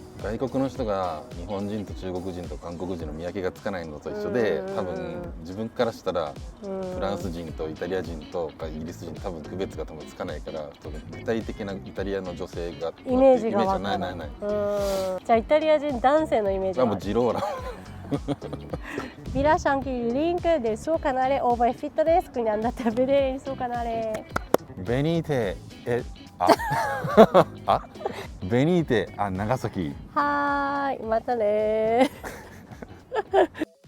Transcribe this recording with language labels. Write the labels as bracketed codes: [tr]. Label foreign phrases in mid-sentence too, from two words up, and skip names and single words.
[ja] 外国の人が日本人と中国人と韓国人の見分けがつかないのと一緒で、多分自分からしたらフランス人とイタリア人とかイギリス人多分区別がつかないから、具体的なイタリアの女性がイメージがわからない。じゃあイタリア人男性のイメージは？もうジローラ。 [it] Vi lascio anche il link del suo canale Oboe Fitness, quindi andate a vedere il suo canale. Venite Venite a Nagasaki. [ja] はーい、またね